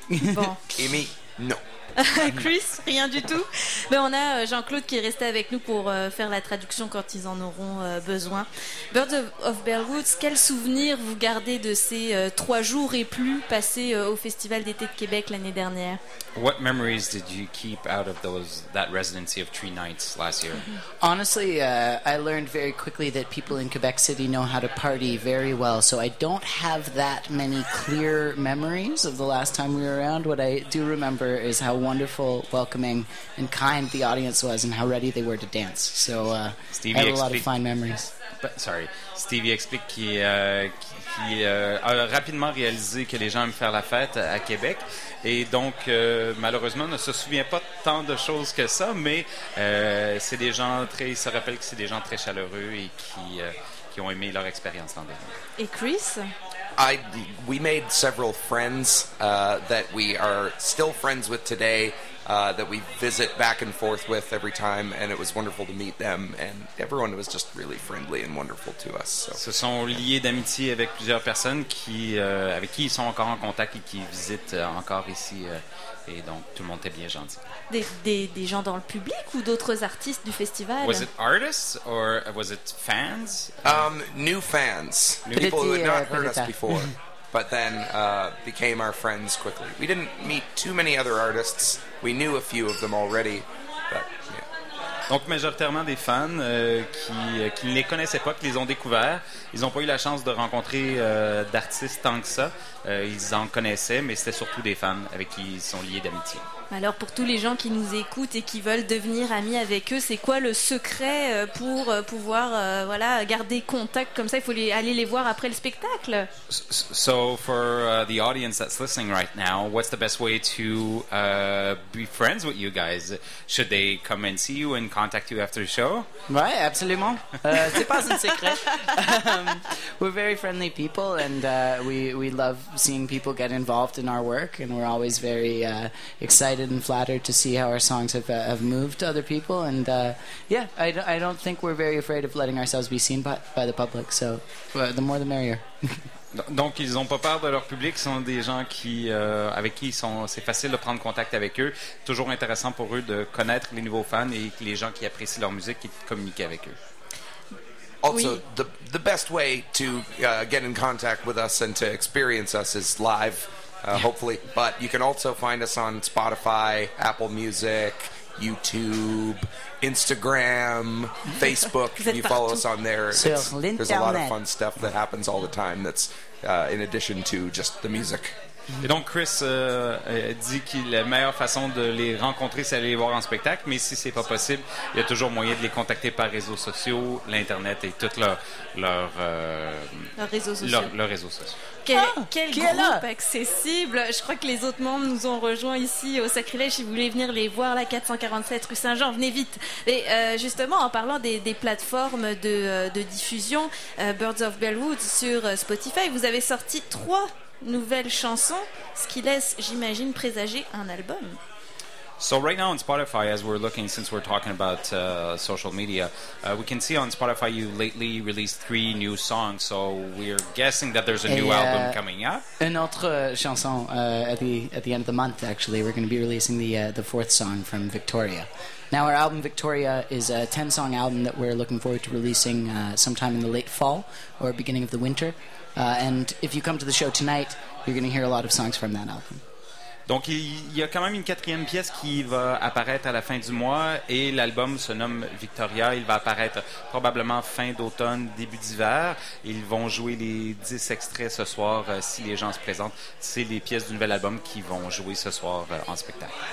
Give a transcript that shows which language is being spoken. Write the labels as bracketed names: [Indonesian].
[French] Bon. Amy, non. Chris, rien du tout. Mais on a Jean-Claude qui est resté avec nous pour faire la traduction quand ils en auront besoin. Birds of Bellwoods, quel souvenir vous gardez de ces 3 jours et plus passés au Festival d'été de Québec l'année dernière? [English] What memories did you keep out of that residency of 3 nights last year? Honestly, I learned very quickly that people in Quebec City know how to party very well, so I don't have that many clear memories of the last time we were around. What I do remember is how wonderful, welcoming, and kind the audience was and how ready they were to dance. So Stevie, I had a lot of fine memories. [French] Stevie explique qu'il a rapidement réalisé que les gens aiment faire la fête à Québec et donc malheureusement ne se souvient pas tant de choses que ça, mais c'est des gens très, il se rappelle que c'est des gens très chaleureux et qui ont aimé leur expérience l'an dernier. Et Chris? [English] We made several friends that we are still friends with today, that we visit back and forth with every time, and it was wonderful to meet them, and everyone was just really friendly and wonderful to us. So. [French] Se sont liés d'amitié avec plusieurs personnes avec qui ils sont encore en contact et qui visitent encore ici, et donc tout le monde était bien gentil. Des gens dans le public ou d'autres artistes du festival? [English] Was it artists or was it fans? New fans. New people who had not heard us before. But then became our friends quickly. We didn't meet too many other artists. We knew a few of them already. But, yeah. [French] Donc majoritairement des fans qui ne les connaissaient pas, qui les ont découverts. Ils n'ont pas eu la chance de rencontrer d'artistes tant que ça. Ils en connaissaient, mais c'était surtout des fans avec qui ils sont liés d'amitié. Alors pour tous les gens qui nous écoutent et qui veulent devenir amis avec eux, c'est quoi le secret pour pouvoir voilà, garder contact comme ça? Il faut aller les voir après le spectacle. [English] So for the audience that's listening right now, what's the best way to be friends with you guys? Should they come and see you and contact you after the show? [French] Ouais, absolument. C'est pas un secret. [English] We're very friendly people and we love seeing people get involved in our work and we're always very excited and flattered to see how our songs have moved other people, and I don't think we're very afraid of letting ourselves be seen by the public, so the more the merrier. [French] Donc ils n'ont pas peur de leur public, ce sont des gens qui, avec qui ils sont, c'est facile de prendre contact avec eux, toujours intéressant pour eux de connaître les nouveaux fans et les gens qui apprécient leur musique et de communiquer avec eux. [English] Also, [French] oui. [English] the best way to get in contact with us and to experience us is live. Hopefully, but you can also find us on Spotify, Apple Music, YouTube, Instagram, Facebook. You follow us on there. There's a lot of fun stuff that happens all the time that's in addition to just the music. [French] Et donc Chris dit que la meilleure façon de les rencontrer, c'est aller les voir en spectacle, mais si c'est pas possible, il y a toujours moyen de les contacter par réseaux sociaux, l'internet et tout leur réseau social. Quel groupe accessible! Je crois que les autres membres nous ont rejoints ici au Sacrilège. Si vous voulez venir les voir, la 447 rue Saint-Jean, venez vite. Et justement, en parlant des plateformes de diffusion, Birds of Bellwood sur Spotify, vous avez sorti 3 nouvelles chansons, ce qui laisse, j'imagine, présager un album. [English] So right now on Spotify, as we're looking, since we're talking about social media, we can see on Spotify you lately released 3 new songs, so we're guessing that there's a new album coming, yeah? [French] Une autre chanson [English] at the end of the month, actually. We're going to be releasing the fourth song from Victoria. Now our album Victoria is a 10-song album that we're looking forward to releasing sometime in the late fall or beginning of the winter. And if you come to the show tonight, you're going to hear a lot of songs from that album. [French] Donc il y a quand même une quatrième pièce qui va apparaître à la fin du mois et l'album se nomme Victoria. Il va apparaître probablement fin d'automne, début d'hiver. Ils vont jouer les 10 extraits ce soir si les gens se présentent. C'est les pièces du nouvel album qui vont jouer ce soir en spectacle.